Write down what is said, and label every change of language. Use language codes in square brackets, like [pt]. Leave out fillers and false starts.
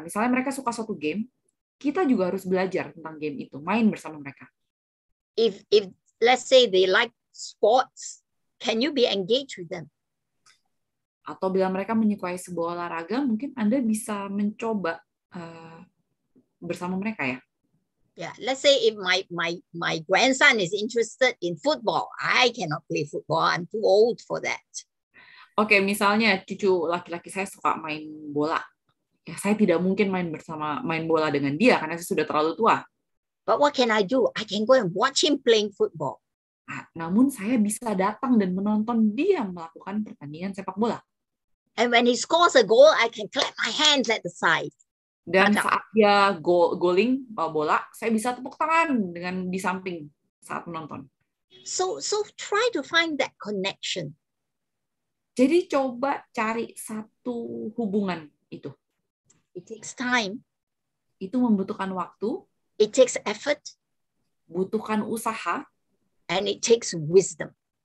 [id] Misalnya mereka suka suatu game, kita juga harus belajar tentang game itu, main bersama mereka. [en] If let's say they like sports, can you be engaged with them? [id] Atau bila mereka menyukai sebuah olahraga, mungkin Anda bisa mencoba bersama mereka ya. [en] Yeah, let's say if my grandson is interested in football, I cannot play football. I'm too old for that. [id] Oke, misalnya cucu laki-laki saya suka main bola. Ya, saya tidak mungkin main bola dengan dia karena saya sudah terlalu tua. [en] But what can I do? I can go and watch him playing football. [id] Namun saya bisa datang dan menonton dia melakukan pertandingan sepak bola. [en] And when he scores a goal, I can clap my hands at the side. [id] Dan saat dia goaling bola, saya bisa tepuk tangan dengan di samping saat menonton. [en] So try to find that connection. [id] Jadi coba cari satu hubungan itu. [en] It takes time. [id] Itu membutuhkan waktu. [en] It takes effort. [id] Butuhkan usaha. [en] And it takes wisdom.